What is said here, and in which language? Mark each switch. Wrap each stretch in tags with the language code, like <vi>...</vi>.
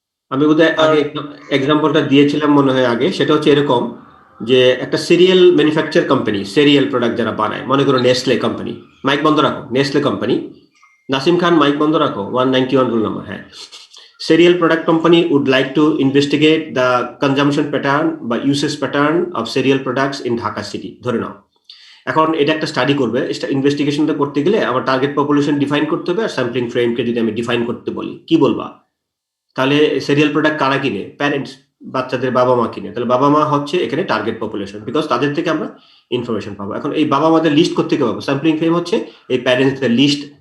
<bn>আমি বোধহয় আগে এক্সাম্পলটা দিয়েছিলাম মনে হয় আগে। সেটা হচ্ছে এরকম যে একটা serial manufacture company, serial product যারা বানায়, মনে করো নেসলে কোম্পানি, মাইক বন্ধ রাখো, নেসলে কোম্পানি, নাসিম খান মাইক বন্ধ রাখো, 191 রুল নাম্বার, হ্যাঁ।</bn> <en>Cereal product company would like to investigate the consumption pattern বা usage pattern of cereal products in Dhaka city,</en> <bn>ধরে নাও। এখন এটা একটা স্টাডি করবে, ইনভেস্টিগেশনটা করতে গেলে আমার টার্গেট পপুলেশন ডিফাইন করতে হবে, আর স্যাম্পলিং ফ্রেমকে যদি আমি ডিফাইন করতে বলি, কি বলবা? তাহলে সিরিয়াল প্রোডাক্ট কারা কিনে? প্যারেন্টস, বাচ্চাদের বাবা মা কিনে। তাহলে বাবা মা হচ্ছে এখানে টার্গেট পপুলেশন, বিকজ তাদের থেকে আমরা ইনফরমেশন পাবো। এখন এই বাবা মাদের লিস্ট করতে পাবো, স্যাম্পলিং ফ্রেম হচ্ছে এই প্যারেন্টসদের লিস্ট</bn>